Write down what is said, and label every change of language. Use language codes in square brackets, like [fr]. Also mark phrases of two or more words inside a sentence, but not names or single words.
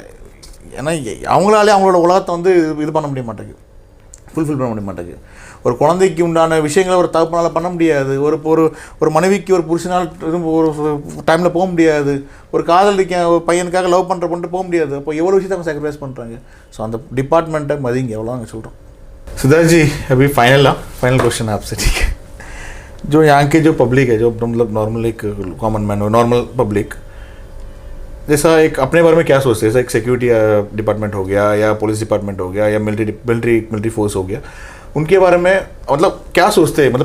[ta] ஏன்னா அவங்களாலே அவங்களோட உலகத்தை வந்து இது பண்ண முடிய மாட்டேங்குது, ஃபுல்ஃபில் பண்ண முடிய மாட்டேங்குது. ஒரு குழந்தைக்கு உண்டான விஷயங்களை ஒரு தகப்பனால் பண்ண முடியாது. ஒரு மனைவிக்கு ஒரு புருஷனால் ஒரு டைமில் போக முடியாது. ஒரு காதலிக்க ஒரு பையனுக்காக லவ் பண்ணுற பண்ணிட்டு போக முடியாது. அப்போ எவ்வளோ விஷயத்தை அவங்க சாக்ரிஃபைஸ் பண்ணுறாங்க. ஸோ அந்த டிபார்ட்மெண்ட்டை மதிங்க, எவ்வளோ நாங்கள் சொல்கிறோம். [hi] सिद्धार्थ जी, अभी [en] final question [hi] आपसे, ठीक है? जो यहाँ के जो पब्लिक है, जो मतलब नॉर्मल एक [en] common man [hi] हो, [en] normal public, [hi] जैसा एक अपने बारे में क्या सोचते हैं? जैसा एक [en] security department [hi] हो गया, या [en] police department [hi] हो गया, या [en] military force [hi] हो गया, उनके बारे में मतलब क्या सोचते हैं?